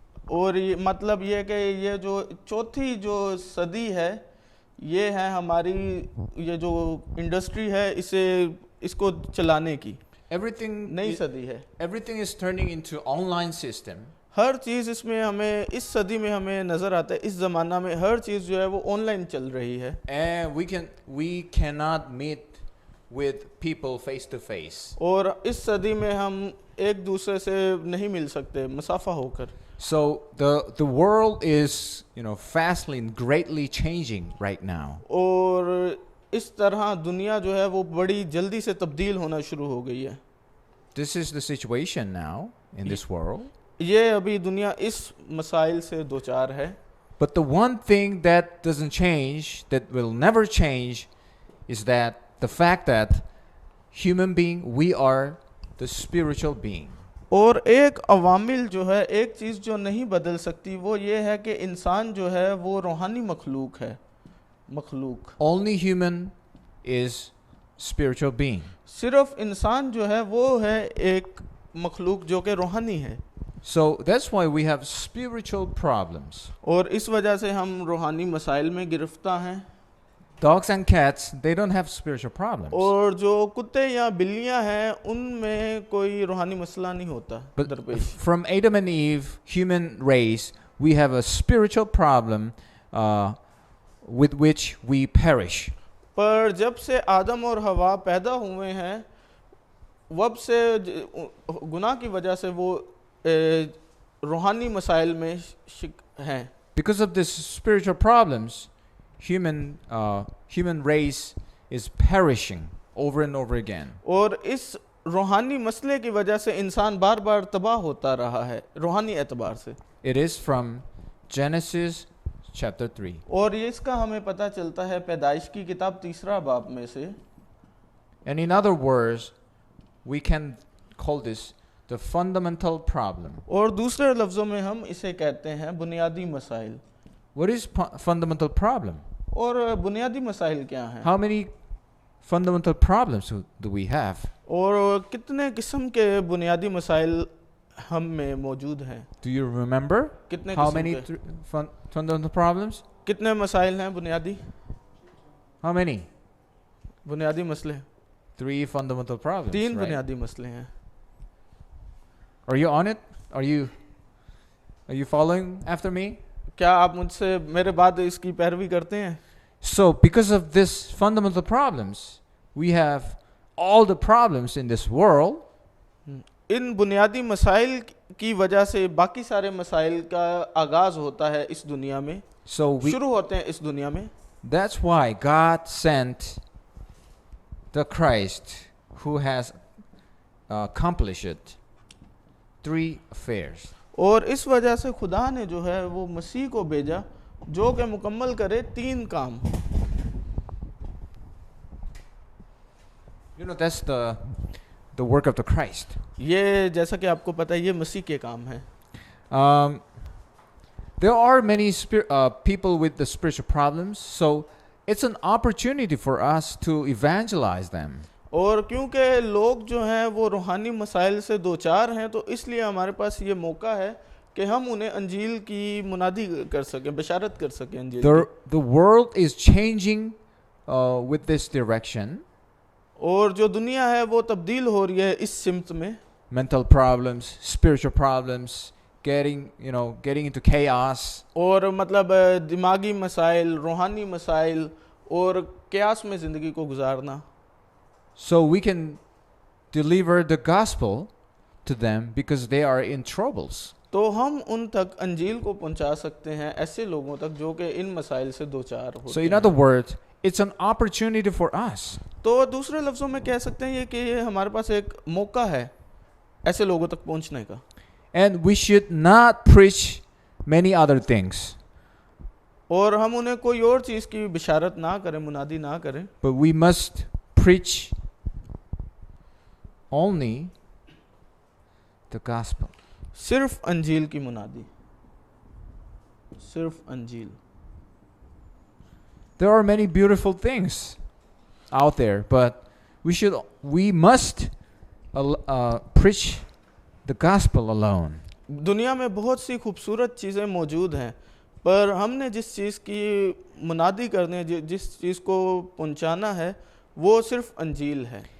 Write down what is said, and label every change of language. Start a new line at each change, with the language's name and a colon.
Hindi: और ये मतलब ये कि ये जो चौथी जो सदी है ये है हमारी ये जो इंडस्ट्री है इसको चलाने की। नई सदी है।
English: Everything is turning into online system.
Hindi: हर चीज़ इसमें हमें इस सदी में हमें नज़र आता है, इस ज़माना में हर चीज़ जो है वो ऑनलाइन चल रही है।
English: And we cannot meet with people face to face.
Hindi: और इस सदी में हम एक दूसरे से नहीं मिल सकते मुसाफा होकर।
English: So the world is, fastly and greatly changing right now.
Hindi: और इस तरह दुनिया जो है वो बड़ी जल्दी से तब्दील होना शुरू हो गई है।
English: This is the situation now in this world.
Hindi: ये अभी दुनिया इस मसाइल से दो चार है।
English: But the one thing that doesn't change, that will never change, is that the fact that human being, we are the spiritual being.
Hindi: और एक अवामिल जो है, एक चीज़ जो नहीं बदल सकती वो ये है कि इंसान जो है वो रूहानी मखलूक है।
English: Only human is spiritual being.
Hindi: सिर्फ इंसान जो है वो है एक मखलूक जो कि रूहानी है।
English: So that's why we have spiritual problems.
Hindi: और इस वजह से हम रूहानी मसाइल में गिरफ्तार हैं।
English: Dogs and cats, they don't have spiritual problems.
Hindi: और जो कुत्ते या बिल्लियां हैं उनमें कोई रूहानी मसला नहीं होता
English: But
Hindi: दरपेश।
English: from Adam and Eve, human race, we have a spiritual problem with which we perish.
Hindi: पर जब से आदम और हवा पैदा हुए हैं वब से गुनाह की वजह से वो रूहानी मसाइल में हैं।
English: Because of these spiritual problems, human race is perishing over and over again.
Hindi: और इस रूहानी मसले की वजह से इंसान बार बार तबाह होता रहा है रूहानी एतबार से।
English: It is from Genesis chapter 3.
Hindi: और ये इसका हमें पता चलता है पैदाइश की किताब 3 बाब में से।
English: And in other words, we can call this the fundamental problem.
Hindi: और दूसरे लफ्ज़ों में हम इसे कहते हैं बुनियादी मसाइल।
English: What is fundamental problem?
Hindi: और बुनियादी मसाइल क्या हैं?
English: How many fundamental problems do we have?
Hindi: और कितने किस्म के बुनियादी मसाइल हम में मौजूद हैं?
English: Do you remember
Hindi: कितने
English: how
Hindi: किस्म
English: many
Hindi: के?
English: fundamental problems?
Hindi: कितने मसाइल हैं बुनियादी?
English: How many?
Hindi: बुनियादी मसले
English: 3 fundamental problems.
Hindi: 3
English: right?
Hindi: बुनियादी मसले हैं।
English: Are you on it? Are you following after me?
Hindi: क्या आप मुझसे मेरे बाद इसकी पैरवी करते हैं?
English: So because of this fundamental problems, we have all the problems in this world.
Hindi: इन बुनियादी मसाइल की वजह से बाकी सारे मसाइल का आगाज होता है इस दुनिया में।
English: So
Hindi: शुरू होते हैं इस दुनिया में।
English: that's why God sent the Christ who has accomplished 3 affairs.
Hindi: और इस वजह से खुदा ने जो है वो मसीह को भेजा जो कि मुकम्मल करे 3 काम।
English: You know, that's the work of the Christ.
Hindi: ये जैसा कि आपको पता है ये मसीह के काम है।
English: There are many people with the spiritual problems, so it's an opportunity for us to evangelize them.
Hindi: और क्योंकि लोग जो हैं वो रूहानी मसाइल से दो चार हैं तो इसलिए हमारे पास ये मौका है कि हम उन्हें अंजील की मुनादी कर सकें, बशारत कर सकें अंजील की।
English: The world is changing with this direction.
Hindi: और जो दुनिया है वो तब्दील हो रही है इस सिमत में।
English: Mental problems, spiritual problems, getting into chaos.
Hindi: और मतलब दिमागी मसाइल, रूहानी मसाइल और क्यास में ज़िंदगी को गुजारना।
English: So we can deliver the gospel to them because they are in troubles.
Hindi: तो हम उन तक अंजील को पहुंचा सकते हैं ऐसे लोगों तक जो कि इन मसाइल से दो चार होते हैं।
English: So in other words, it's an opportunity for us.
Hindi: तो दूसरे लफ्ज़ों में कह सकते हैं कि ये हमारे पास एक मौका है ऐसे लोगों तक पहुंचने का।
English: And we should not preach many other things.
Hindi: और हम उन्हें कोई और चीज़ की बिशारत ना करें, मुनादी ना करें।
English: But we must preach only the gospel.
Hindi: सिर्फ अंजील की मुनादी, सिर्फ अंजील।
English: There are many beautiful things out there, but we must preach the gospel alone.
Hindi: दुनिया में बहुत सी खूबसूरत चीज़ें मौजूद हैं, पर हमने जिस चीज़ की मुनादी करने, जिस चीज़ को पहुंचाना है, वो सिर्फ अंजील है।